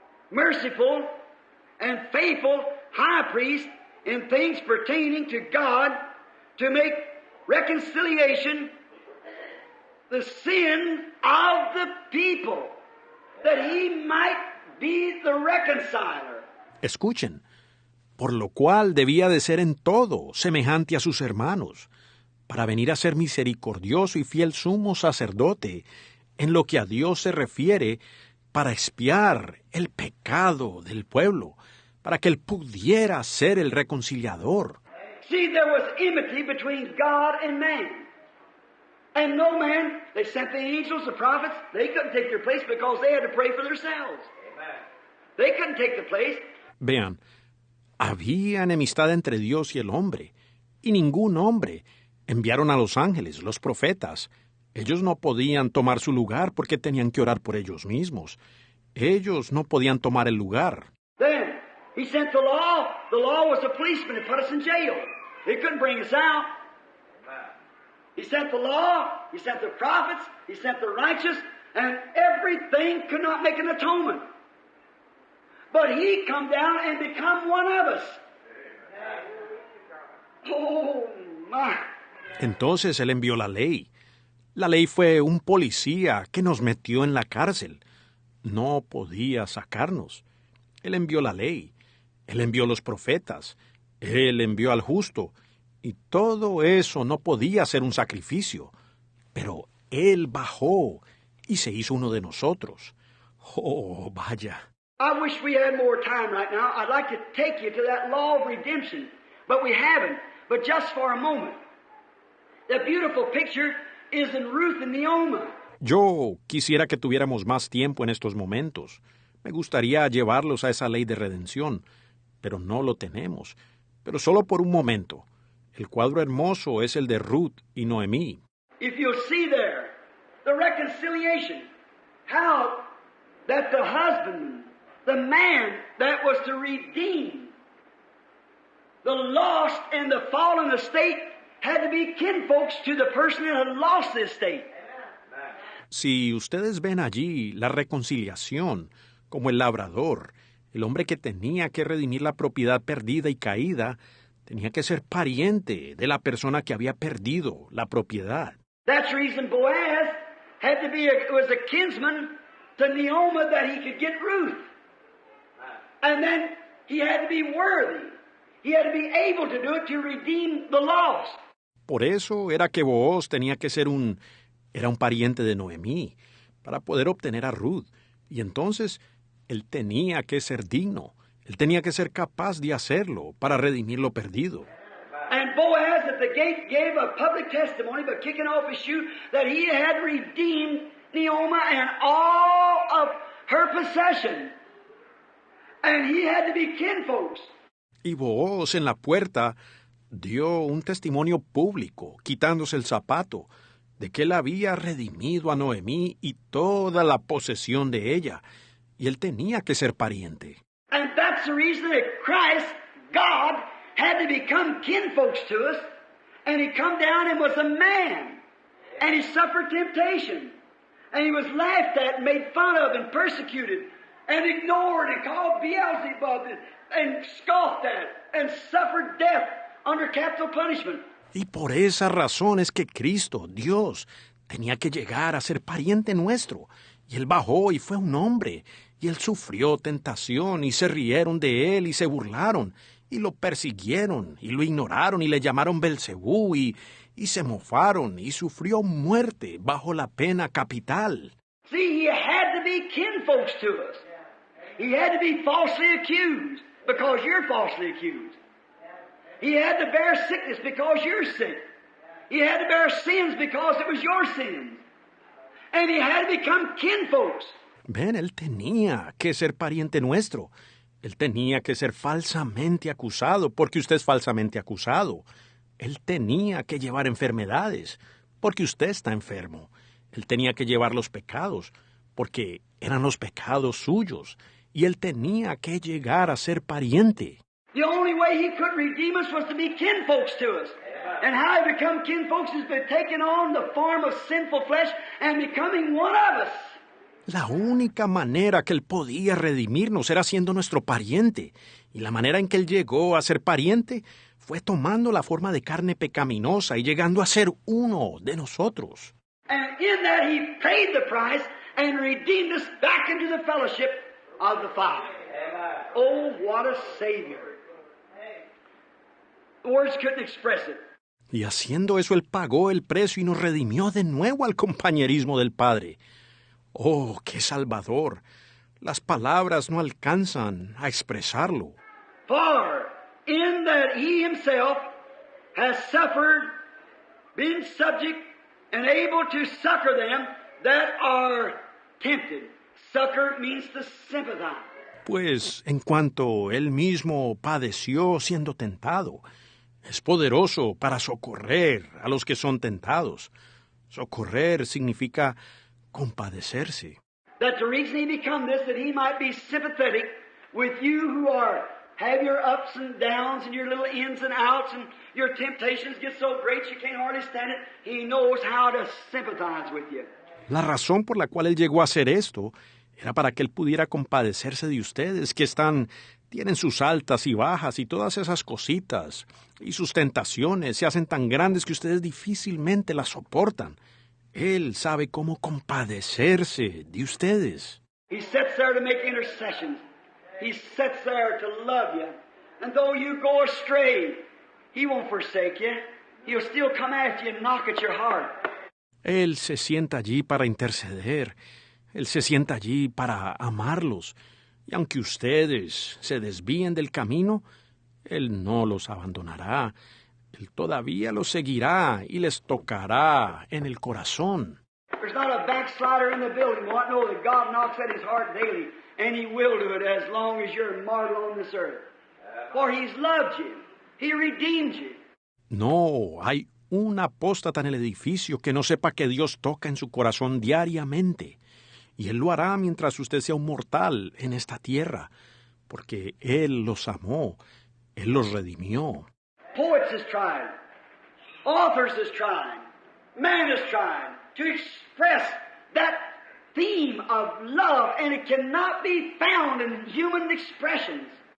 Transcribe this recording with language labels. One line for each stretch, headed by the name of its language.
English: merciful and faithful high priest in things pertaining to God, to make reconciliation the sin of the people, that he might be the reconciler.
Spanish: Escuchen, por lo cual debía de ser en todo semejante a sus hermanos, para venir a ser misericordioso y fiel sumo sacerdote, en lo que a Dios se refiere, para expiar el pecado del pueblo, para que él pudiera ser el reconciliador.
English: See, there was enmity between God and man. And no man, they sent the angels, the prophets, they couldn't take their place because they had to pray for themselves. They couldn't take the place.
Spanish: Vean, había enemistad entre Dios y el hombre, y ningún hombre. Enviaron a los ángeles, los profetas. Ellos no podían tomar su lugar porque tenían que orar por ellos mismos. Ellos no podían tomar el lugar.
English: Then, he sent the law. The law was a policeman that put us in jail. He couldn't bring us out. He sent the law, he sent the prophets, he sent the righteous, and everything could not make an atonement. But he come down and become one of us. Oh, my.
Spanish: Entonces él envió la ley. La ley fue un policía que nos metió en la cárcel. No podía sacarnos. Él envió la ley. Él envió los profetas. Él envió al justo. Y todo eso no podía ser un sacrificio. Pero él bajó y se hizo uno de nosotros. Oh, vaya.
English: I wish we had more time right now. I'd like to take you to that law of redemption. But we haven't. But just for a moment. The beautiful picture is in Ruth and Naomi.
Spanish: Yo quisiera que tuviéramos más tiempo en estos momentos. Me gustaría llevarlos a esa ley de redención, pero no lo tenemos. Pero solo por un momento. El cuadro hermoso es el de Ruth y Noemí.
English: If you'll see there, the reconciliation, how that the husband, the man that was to redeem the lost and the fallen estate had to be kinfolks to the person that had lost the estate.
Spanish: Si ustedes ven allí la reconciliación, como el labrador, el hombre que tenía que redimir la propiedad perdida y caída, tenía que ser pariente de la persona que había perdido la propiedad.
English: That's the reason Boaz had to be was a kinsman to Naomi that he could get Ruth. And then he had to be worthy. He had to be able to do it to redeem the lost.
Spanish: Por eso era que Booz tenía que ser era un pariente de Noemí, para poder obtener a Ruth. Y entonces él tenía que ser digno. Él tenía que ser capaz de hacerlo para redimir lo perdido.
English: And Boaz at the gate gave a public testimony by kicking off his shoe that he had redeemed Naomi and all of her possession. And he had to be kinfolks.
Spanish: Y Booz en la puerta dio un testimonio público, quitándose el zapato, de que él había redimido a Noemí y toda la posesión de ella, y él tenía que ser pariente.
English: And that's the reason that Christ, God, had to become kinfolks to us, and he come down and was a man, and he suffered temptation, and he was laughed at and made fun of and persecuted, and ignored and called Beelzebub and scoffed at and suffered death under capital punishment.
Spanish: Y por esa razón es que Cristo, Dios, tenía que llegar a ser pariente nuestro. Y él bajó y fue un hombre. Y él sufrió tentación y se rieron de él y se burlaron. Y lo persiguieron y lo ignoraron y le llamaron Belcebú y se mofaron y sufrió muerte bajo la pena capital.
English: See, he had to be kinfolks to us. He had to be falsely accused because you're falsely accused. He had to bear sickness because you're sick. He had to bear sins because it was your sins. And he had to become kinfolks.
Spanish: Ven, él tenía que ser pariente nuestro. Él tenía que ser falsamente acusado porque usted es falsamente acusado. Él tenía que llevar enfermedades porque usted está enfermo. Él tenía que llevar los pecados porque eran los pecados suyos. Y él tenía que llegar a ser pariente.
English: The only way he could redeem us was to be kinfolks to us. And how he become kinfolks is by taking on the form of sinful flesh and becoming one of us.
Spanish: La única manera que él podía redimirnos era siendo nuestro pariente. Y la manera en que él llegó a ser pariente fue tomando la forma de carne pecaminosa y llegando a ser uno de nosotros.
English: And in that he paid the price and redeemed us back into the fellowship of the Father. Oh, what a Savior. Words couldn't express it.
Spanish: Y haciendo eso, Él pagó el precio y nos redimió de nuevo al compañerismo del Padre. ¡Oh, qué Salvador! Las palabras no alcanzan a expresarlo.
English: For in that He Himself has suffered, been subject, and able to succor them that are tempted. Succor means to sympathize.
Spanish: Pues en cuanto Él mismo padeció siendo tentado, es poderoso para socorrer a los que son tentados. Socorrer significa compadecerse.
English: That the reason He become this, that He might be sympathetic with you who have your ups and downs and your little ins and outs and your temptations get so great you can't hardly stand it. He knows how to sympathize with you.
Spanish: La razón por la cual Él llegó a hacer esto era para que Él pudiera compadecerse de ustedes que tienen sus altas y bajas y todas esas cositas, y sus tentaciones se hacen tan grandes que ustedes difícilmente las soportan. Él sabe cómo compadecerse de ustedes.
English: He sits there to make intercessions. He sits there to love you. And though you go astray, He won't forsake you. He'll still come after you and knock at your heart.
Spanish: Él se sienta allí para interceder. Él se sienta allí para amarlos. Y aunque ustedes se desvíen del camino, Él no los abandonará. Él todavía los seguirá y les tocará en el corazón.
English: There's not a backslider in the building who won't know that God knocks at his heart daily, and He will do it as long as you're mortal on this earth. For He's loved you. He redeemed you.
Spanish: No, hay un apóstata en el edificio que no sepa que Dios toca en su corazón diariamente. Y Él lo hará mientras usted sea un mortal en esta tierra, porque Él los amó, Él los redimió.
English: Poets is trying. Authors is trying. Man is trying to express that theme of love, and it cannot be found in human expressions.